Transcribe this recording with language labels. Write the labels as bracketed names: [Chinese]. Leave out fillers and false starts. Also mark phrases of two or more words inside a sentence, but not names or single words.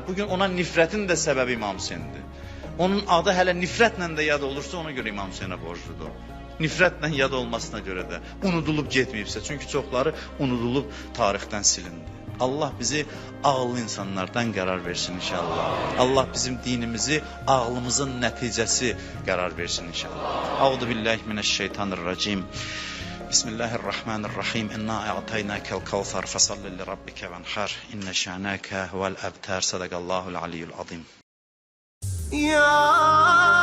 [Azerbaijani] Bugün ona nifrətin də səbəbi İmam Hüseyindir. Onun adı hələ nifrətlə də yad olursa ona görə İmam Hüseynə borcludur. Nifrətlə yad olmasına görə də unudulub getməyibsə. Çünki çoxları unudulub tarixdən silindi. Allah bizi ağıllı insanlardan qərar versin inşallah. Allah bizim dinimizi ağlımızın nəticəsi qərar versin inşallah. [Arabic] أعوذ بالله من الشيطان الرجيم. بسم الله الرحمن الرحيم. إنا أعطيناك الكوثر فصل لربك وانحر. إن شانئك هو الأبتر. صدق الله العلي العظيم. Ya